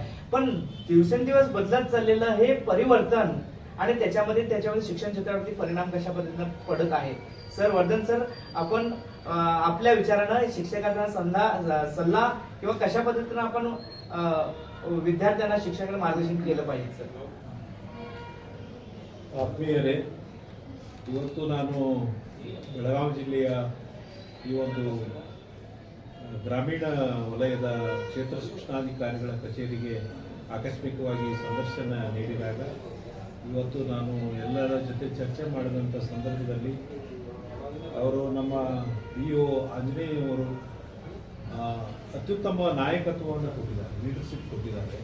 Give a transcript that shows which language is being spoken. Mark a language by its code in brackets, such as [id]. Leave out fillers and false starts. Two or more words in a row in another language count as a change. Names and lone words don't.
[mr] पण दिवसेंदिवस बदलत चाललेलं हे परिवर्तन आणि त्याच्यामध्ये शिक्षण क्षेत्रावरती परिणाम कशा पद्धतीने पडत आहे. सर वर्धन सर, आपण आपल्या विचारानं शिक्षकांना सल्ला किंवा कशा पद्धतीने आपण विद्यार्थ्यांना शिक्षकांना मार्गदर्शन केलं पाहिजे. सर [kn] ಆತ್ಮೀಯರೇ, ಇವತ್ತು ನಾನು ಬೆಳಗಾವಿ ಜಿಲ್ಲೆಯ ಈ ಒಂದು ಗ್ರಾಮೀಣ ವಲಯದ ಕ್ಷೇತ್ರ ಶಿಕ್ಷಣಾಧಿಕಾರಿಗಳ ಕಚೇರಿಗೆ ಆಕಸ್ಮಿಕವಾಗಿ ಸಂದರ್ಶನ ನೀಡಿದಾಗ ಇವತ್ತು ನಾನು ಎಲ್ಲರ ಜೊತೆ ಚರ್ಚೆ ಮಾಡಿದಂಥ ಸಂದರ್ಭದಲ್ಲಿ ಅವರು ನಮ್ಮ BO ಆಂಜನೇಯವರು ಅತ್ಯುತ್ತಮ ನಾಯಕತ್ವವನ್ನು ಕೊಟ್ಟಿದ್ದಾರೆ, ಲೀಡರ್ಶಿಪ್ ಕೊಟ್ಟಿದ್ದಾರೆ.